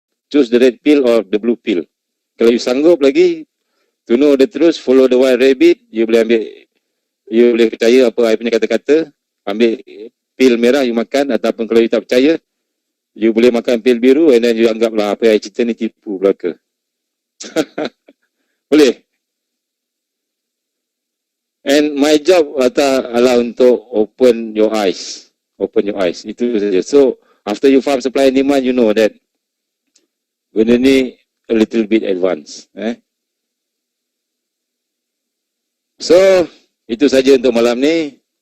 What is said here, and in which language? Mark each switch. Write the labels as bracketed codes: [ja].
[en] Choose the red pill or the blue pill. [ms] Kalau you sanggup lagi, [en] to know the truth, follow the white rabbit, [ms] you boleh percaya apa I punya kata-kata, ambil pil merah you makan, ataupun kalau you tak percaya, you boleh makan pil biru, [en] and then [ms] you anggaplah apa yang cerita ni tipu belaka. Boleh? [en] And my job [ms] adalah untuk [en] open your eyes. Open your eyes. [ms] Itu saja. [en] So, after you faham supply and demand, you know that [ms] benda ni [en] a little bit advanced. [ms] So, itu saja untuk malam ni.